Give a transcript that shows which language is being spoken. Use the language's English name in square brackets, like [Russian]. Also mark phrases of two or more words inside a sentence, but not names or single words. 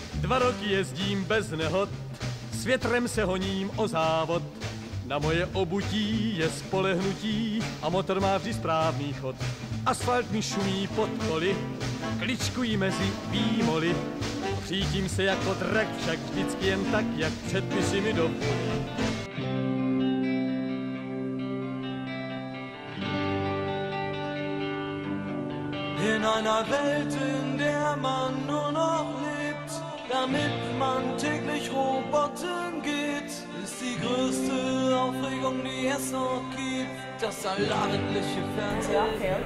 [Czech] 2 roky jezdím bez nehod, s větrem se honím o závod. Na moje obutí je spolehnutí a motor má vždy správný chod. Asfalt mi šumí pod koly, kličkují mezi výmoly. Přítím se jako drak, však vždycky jen tak, jak předpisy mi dovolí. [German] In einer Welt, in der man nur noch lebt, damit man täglich Robotern geht, ist die größte Aufregung, die es noch gibt, das allabendliche Fernsehen.